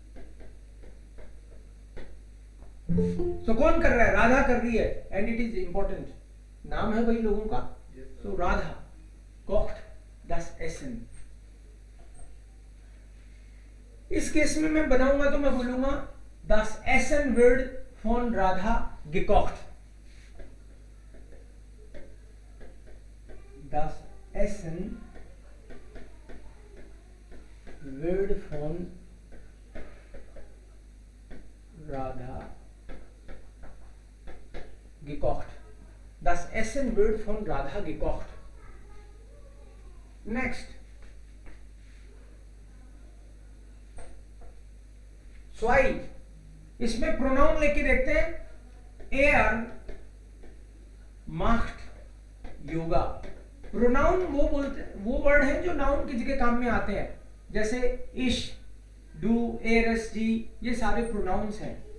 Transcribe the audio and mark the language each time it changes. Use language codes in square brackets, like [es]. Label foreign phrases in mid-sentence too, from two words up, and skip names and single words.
[hi] तो कौन कर रहा है? राधा कर रही है, [en] and it is important, [hi] नाम है भाई लोगों का। [de] तो राधा kocht das Essen. [hi] इस केस में मैं बनाऊंगा तो मैं बोलूंगा [de] das Essen wird von Radha gekocht। das Essen wird von Radha gekocht। das Essen wird von Radha gekocht। Next, स्वाई। [hi] इसमें प्रोनाउन लेके देखते हैं। [de] er macht Yoga. [hi] प्रोनाउन वो बोलते, वो वर्ड है जो नाउन की जगह काम में आते हैं, जैसे इश, डू, एरस, जी, ये सारे प्रोनाउंस हैं।